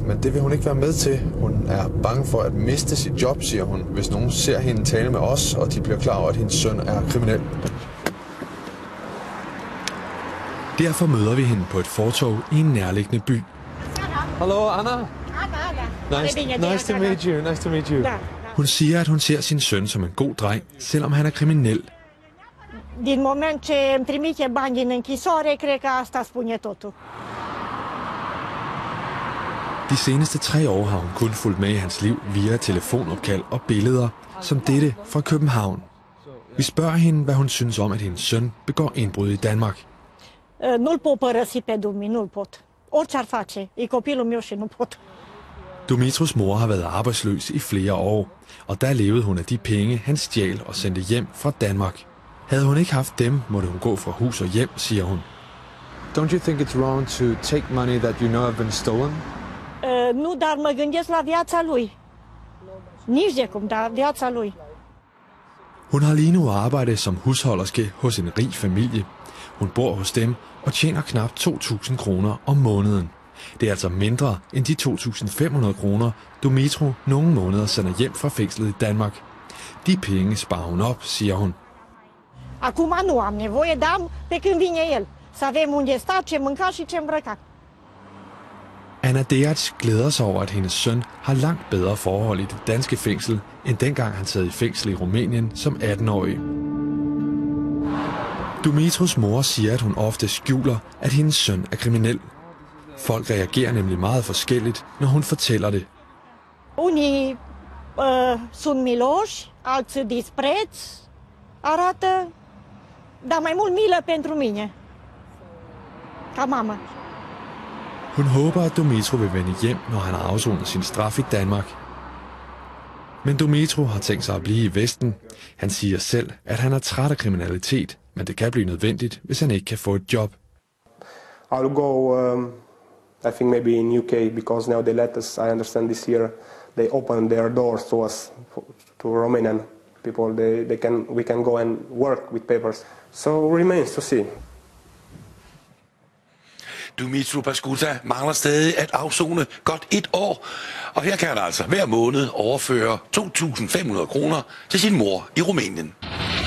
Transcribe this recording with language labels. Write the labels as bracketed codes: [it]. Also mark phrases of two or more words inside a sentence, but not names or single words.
[da] Men det vil hun ikke være med til. Hun er bange for at miste sit job, siger hun, hvis nogen ser hende tale med os, og de bliver klar over, at hendes søn er kriminel. Derfor møder vi hende på et fortov i en nærliggende by. Hallo, Anna. [en] Nice to meet you. Nice to meet you. [da] Hun siger, at hun ser sin søn som en god dreng, selvom han er kriminel. [ro] Din moment ce îmi trimite bani din închisoare, cred că asta spune totul. [da] De seneste 3 år har hun kun fulgt med i hans liv via telefonopkald og billeder, som dette fra København. Vi spørger hende, hvad hun synes om, at hendes søn begår indbrud i Danmark. [ro] Nu-l pot părăsi pe Dumi, nu-l pot. Orice ar face, e copilul meu și nu pot. [da] Dumitrus mor har været arbejdsløs i flere år, og der levede hun af de penge, han stjal og sendte hjem fra Danmark. Havde hun ikke haft dem, måtte hun gå fra hus og hjem, siger hun. [en] Don't you think it's wrong to take money that you know have been stolen? [ro] Nu, dar mă gândesc la viața lui. Nici de cum, dar viața lui. [da] Hun har lige nu arbejde som husholderske hos en rig familie. Hun bor hos dem og tjener knap 2.000 kroner om måneden. Det er altså mindre end de 2.500 kroner, Dumitru nogle måneder sender hjem fra fængslet i Danmark. De penge sparer hun op, siger hun. [ro] Acum nu am nevoie, dar pe când vine el. Să avem unde sta, ce mânca și ce îmbrăca. [da] Anna Deac glæder sig over, at hendes søn har langt bedre forhold i det danske fængsel, end dengang han sad i fængsel i Rumænien som 18-årig. Dumitrus mor siger, at hun ofte skjuler, at hendes søn er kriminel. Folk reagerer nemlig meget forskelligt, når hun fortæller det. [ro] Unii sunt miloși, alții dispreț, arată, dar mai mult milă pentru mine, ca mamă. [da] Hun håber, at Dumitru vil vende hjem, når han har afsonet sin straf i Danmark. Men Dumitru har tænkt sig at blive i Vesten. Han siger selv, at han er træt af kriminalitet, men det kan blive nødvendigt, hvis han ikke kan få et job. [en] I'll go, I think maybe in UK, because now they let us, I understand this year, they open their doors to us, to Romanian people. We can go and work with papers. So remains to see. [da] Dumitru Pascuta mangler stadig at afsone godt 1 år, og her kan han altså hver måned overføre 2.500 kroner til sin mor i Rumænien.